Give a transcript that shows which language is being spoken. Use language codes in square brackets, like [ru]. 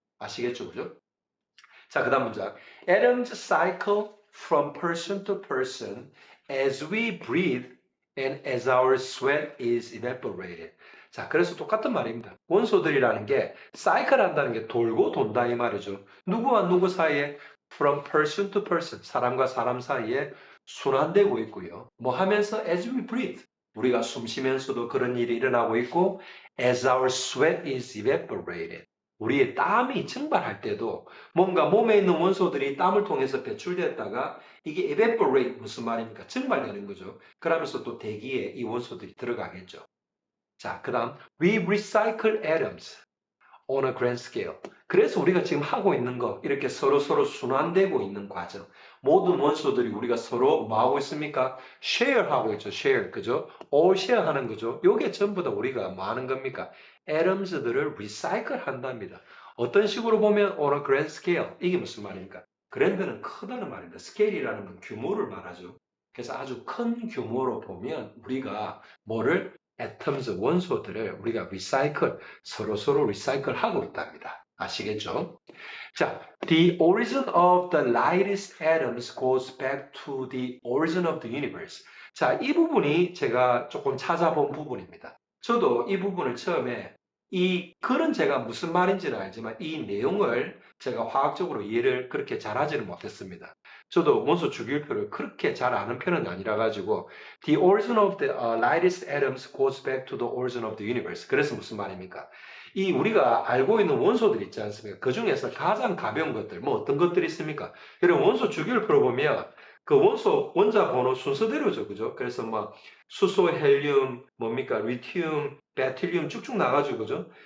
[ko] 아시겠죠? 그죠? 자, 그 다음 문장. [en] Atoms cycle from person to person as we breathe and as our sweat is evaporated. [ko] 자, 그래서 똑같은 말입니다. 원소들이라는 게 사이클 한다는 게 돌고 돈다 이 말이죠. 누구와 누구 사이에 [en] from person to person, [ko] 사람과 사람 사이에 순환되고 있고요. 뭐 하면서 [en] as we breathe, [ko] 우리가 숨 쉬면서도 그런 일이 일어나고 있고 [en] as our sweat is evaporated. [ko] 우리의 땀이 증발할 때도 뭔가 몸에 있는 원소들이 땀을 통해서 배출됐다가 이게 evaporate 무슨 말입니까? 증발되는 거죠. 그러면서 또 대기에 이 원소들이 들어가겠죠. 자, 그 다음 [en] we recycle atoms on a grand scale. [ko] 그래서 우리가 지금 하고 있는 거 이렇게 서로 순환되고 있는 과정. 모든 원소들이 우리가 서로 뭐 하고 있습니까? share 하고 있죠. share. 그죠? all share 하는 거죠. 요게 전부 다 우리가 뭐 하는 겁니까? atoms들을 recycle 한답니다. 어떤 식으로 보면 [en] on a grand scale. [ko] 이게 무슨 말입니까? grand는 크다는 말입니다. scale이라는 건 규모를 말하죠. 그래서 아주 큰 규모로 보면 우리가 뭐를 atoms 원소들을 우리가 recycle 서로 리사이클 하고 있답니다. 아시겠죠? [en] 자, the origin of the lightest atoms goes back to the origin of the universe. [ko] 자, 이 부분이 제가 조금 찾아본 부분입니다. 저도 이 부분을 처음에 이 글은 제가 무슨 말인지는 알지만 이 내용을 제가 화학적으로 이해를 그렇게 잘하지는 못했습니다. 저도 원소 주기율표를 그렇게 잘 아는 편은 아니라 가지고 [en] the origin of the lightest atoms goes back to the origin of the universe. [ko] 그래서 무슨 말입니까? 이 우리가 알고 있는 원소들 있지 않습니까? 그 중에서 가장 가벼운 것들, 뭐 어떤 것들이 있습니까? 여러분 원소 주기율표를 보면 그 원소 원자 번호 순서대로죠, 그죠? 그래서 뭐 수소, 헬륨, 뭡니까? 리튬, 베틸륨 쭉쭉 나가지고 그죠?